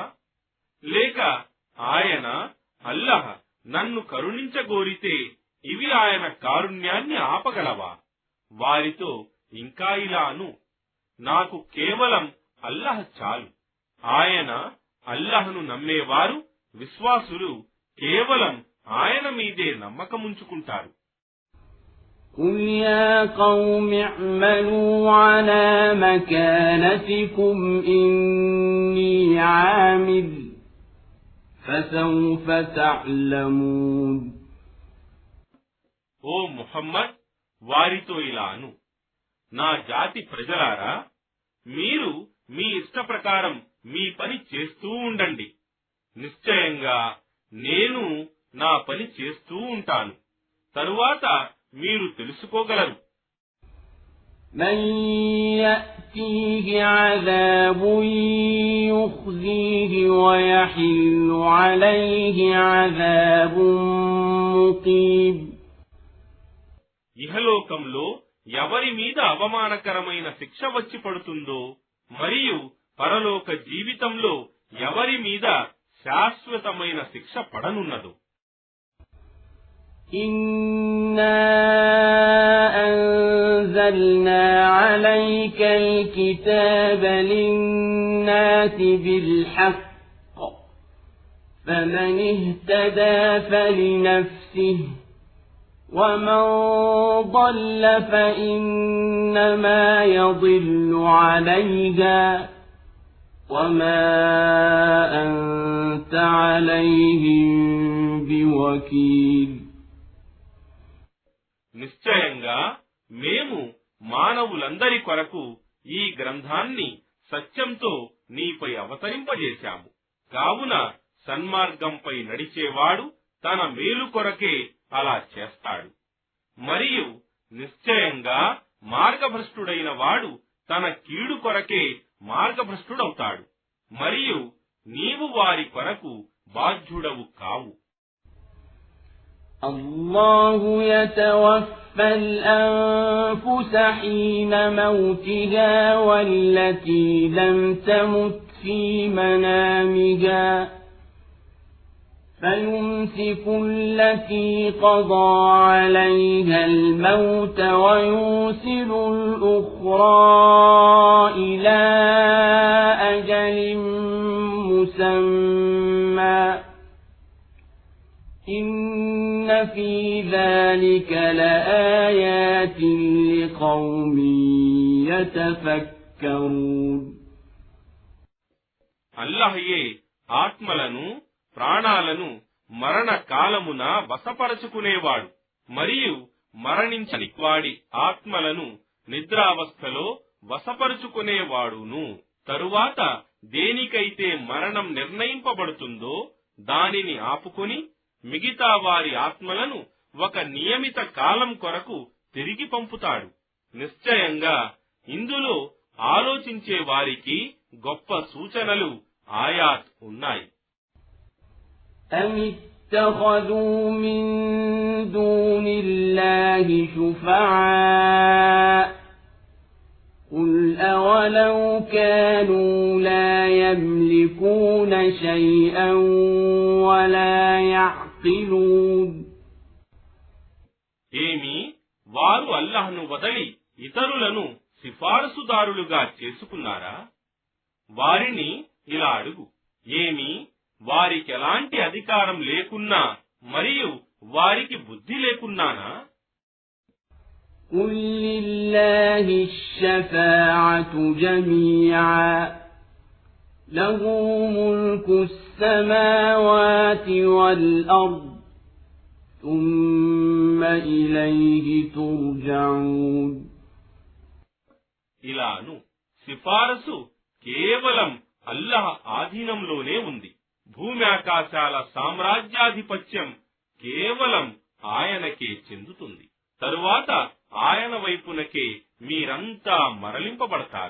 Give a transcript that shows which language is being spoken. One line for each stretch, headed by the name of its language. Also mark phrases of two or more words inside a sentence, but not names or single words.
Telugu: లేక ఆయన అల్లాహ్ నన్ను కరుణించగోరితే ఇవి ఆయన కారుణ్యాన్ని ఆపగలవా? వారితో ఇంకా ఇలా అను, నాకు కేవలం అల్లాహ్ చాలు. ఆయన అల్లాహ్ను నమ్మేవారు విశ్వాసులు కేవలం ఆయన మీదే నమ్మకముంచుకుంటారు.
Arabic: قل يا قوم اعملوا على مكانتكم إني عامل فسوف تعلمون.
Telugu: ఓ ముహమ్మద్, వారితో ఇలా అను, నా జాతి ప్రజలారా, మీరు మీ ఇష్ట ప్రకారం మీ పని చేస్తూ ఉండండి. నిశ్చయంగా నేను నా పని చేస్తూ ఉంటాను. తరువాత మీరు తెలుసుకోగలరు.
Arabic: من يأتيه عذاب يخزيه ويحل عليه عذاب مقيم.
Telugu: ఇహలోకంలో ఎవరి మీద అవమానకరమైన శిక్ష వచ్చి పడుతుందో మరియు పరలోక జీవితంలో ఎవరి మీద శాశ్వతమైన శిక్ష పడనున్నదో.
Arabic: إنا أنزلنا عليك الكتاب للناس بالحق فمن اهتدى فلنفسه ومن ضل فإنما يضل عليها وما أنت عليهم بوكيل.
Telugu: నిశ్చయంగా మేము మానవులందరి కొరకు ఈ గ్రంథాన్ని సత్యంతో నీపై అవతరింపజేశాము. కావున సన్మార్గంపై నడిచేవాడు తన మేలు కొరకే అలా చేస్తాడు. మరియు నిశ్చయంగా మార్గభ్రష్టుడైన వాడు తన కీడు కొరకే మార్గభ్రష్టుడవుతాడు. మరియు నీవు వారి కొరకు బాధ్యుడవు కావు.
Arabic: الله يتوفى الأنفس حين موتها والتي لم تمت في منامها فيمسك التي قضى عليها الموت ويرسل الأخرى إلى أجل مسمى إن في ذلك لآيات لقوم يتفكرون.
Telugu: అల్లాహయే ఆత్మలను ప్రాణాలను మరణ కాలమున వశపరచుకునేవాడు మరియు మరణించని వాడి ఆత్మలను నిద్రావస్థలో వశపరుచుకునేవాడును. తరువాత దేనికైతే మరణం నిర్ణయింపబడుతుందో దానిని ఆపుకొని మిగతా వారి ఆత్మలను ఒక నియమిత కాలం కొరకు తిరిగి పంపుతాడు. నిశ్చయంగా ఇందులో ఆలోచించే వారికి గొప్ప సూచనలు ఆయాత్ ఉన్నాయి.
Arabic: أم اتخذوا من دون الله شفعاء قل أولو كانوا لا يملكون شيئا ولا يعقلون.
Telugu: ఏమి వారు అల్లాహ్ను వదలి ఇతరులను సిఫారసుదారులుగా చేసుకున్నారా? వారిని ఇలా అడుగు, ఏమి వారికెలాంటి అధికారం లేకున్నా మరియు వారికి బుద్ధి లేకున్నానా?
Arabic: قل لله الشفاعة جميعا له ملك السماوات والأرض ثم إليه ترجعون.
Telugu: ఇలాను సిఫారసు కేవలం అల్లాహ్ ఆధీనంలోనే ఉంది. భూమి ఆకాశాల సామ్రాజ్యాధిపత్యం కేవలం ఆయనకే చెందుతుంది. తరువాత ఆయన వైపునకే మీరంతా మరలింపబడతారు.